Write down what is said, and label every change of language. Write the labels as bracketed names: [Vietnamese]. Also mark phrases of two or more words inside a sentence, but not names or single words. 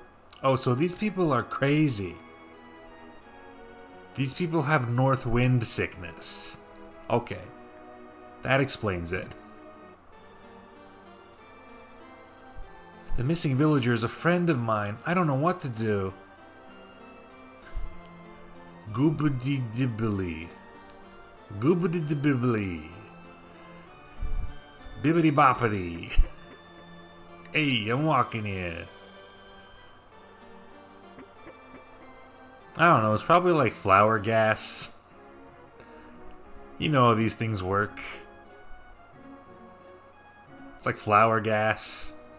[English] Oh, so these people are crazy. These people have north wind sickness. Okay. That explains it. The missing villager is a friend of mine. I don't know what to do. Goobity-dibbly. Goobity-dibbly. Bibbity-boppity. Hey, I'm walking here. I don't know, it's probably like flour gas. You know how these things work. It's like flour gas.